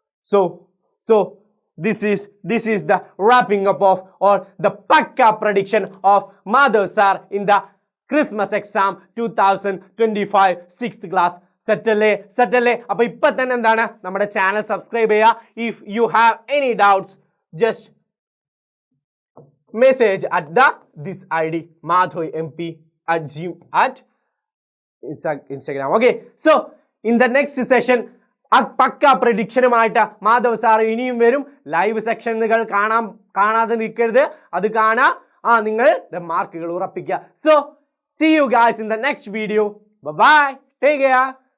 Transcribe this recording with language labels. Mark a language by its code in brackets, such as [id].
[en] So this is the wrapping up of, or the Pakka prediction of Madhav sir in the Christmas exam 2025 6th class. [ml] സെറ്റല്ലേ? അപ്പൊ ഇപ്പൊ തന്നെ എന്താണ്, നമ്മുടെ channel subscribe ചെയ്യുക. [en] If you have any doubts, just message at this ID madhoymp at Instagram. Okay, so in the next session [ml] pucca പ്രഡിക്ഷനുമായിട്ട് Madhav sir ഇനിയും വരും. Live സെക്ഷനുകൾ കാണാതെ നിൽക്കരുത്, അത് കാണാ. നിങ്ങൾ മാർക്കുകൾ ഉറപ്പിക്കുക. [en] So see you guys in the next video. Bye bye, take care.